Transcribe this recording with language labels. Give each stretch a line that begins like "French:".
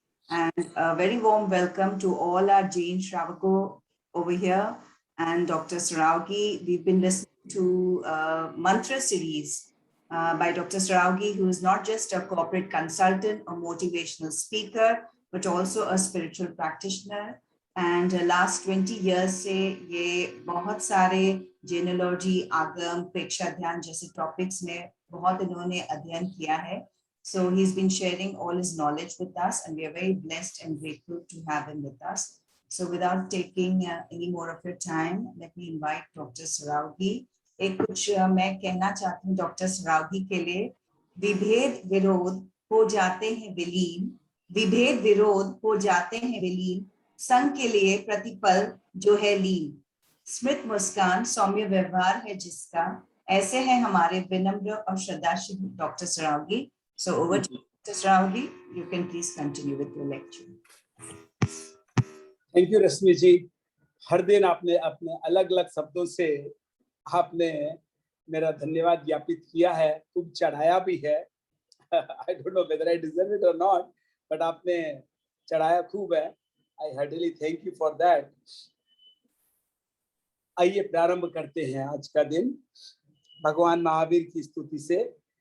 English: And a very warm welcome to all our Jain Shravako over here and Dr. Sarawgi. We've been listening to mantra series by Dr. Sarawgi, who is not just a corporate consultant or motivational speaker, but also a spiritual practitioner. And last 20 years
Hindi: से ये बहुत सारे genealogy, आगम, प्रेक्षा ध्यान जैसे topics में बहुत इन्होंने अध्ययन किया है.
English: So he's been sharing all his knowledge with us, and we are very blessed and grateful to have him with us. So without taking any more of your time, let me invite Dr. Sarawgi.
Hindi: एक कुछ मैं कहना चाहती हूँ doctor Saraogi के लिए. विभेद विरोध हो जाते हैं विलीन, विभेद विरोध हो जाते हैं विलीन, संग के लिए प्रतिपल जो है लीन. स्मित मुस्कान सौम्य व्यवहार है जिसका, ऐसे है हमारे विनम्र और श्रद्धाशील doctor Saraogi.
English: So over to Dr. Sarawgi, you can please continue with your lecture. Thank you
Hindi: रश्मि जी. हर दिन आपने अपने अलग अलग शब्दों से आपने मेरा धन्यवाद ज्ञापित किया है, खूब चढ़ाया भी है.
English: I don't know whether I deserve it or not, but
Hindi: आपने चढ़ाया खूब है.
English: I heartily thank you for that.
Hindi: आइए प्रारंभ करते हैं आज का दिन भगवान महावीर की स्तुति से.